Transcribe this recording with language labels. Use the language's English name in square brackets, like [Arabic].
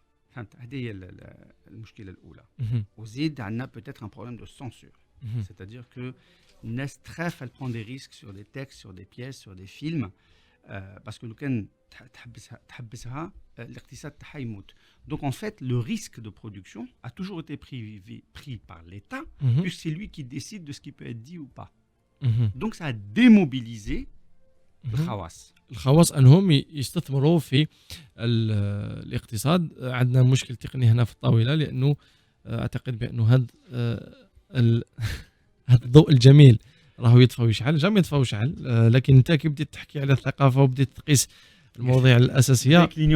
[Arabic] فهمت؟ هذه هي المشكله الاولى. وزيد عندنا [French] بوتيتر ان بروبليم دو سونسور، سيتادير كو [Arabic] الناس تخاف [French] elle prend des risques sur des textes, sur des pièces, sur des films parce que [Arabic] لو كان تحبسها الاقتصاد تاعها يموت. [French] Donc en fait le risque de production a toujours été pris par l'État puisque c'est lui qui décide de ce qui peut être dit ou pas. Donc ça a démobilisé [Arabic] الخواص انهم يستثمروا في الاقتصاد. عندنا مشكل تقني هنا في الطاوله، لانه اعتقد بانه هذا الضوء الجميل راهو يطفى ويشعل، جام يطفى ويشعل، لكن انت كي بديت تحكي على الثقافه وبديت تقيس المواضيع الاساسيه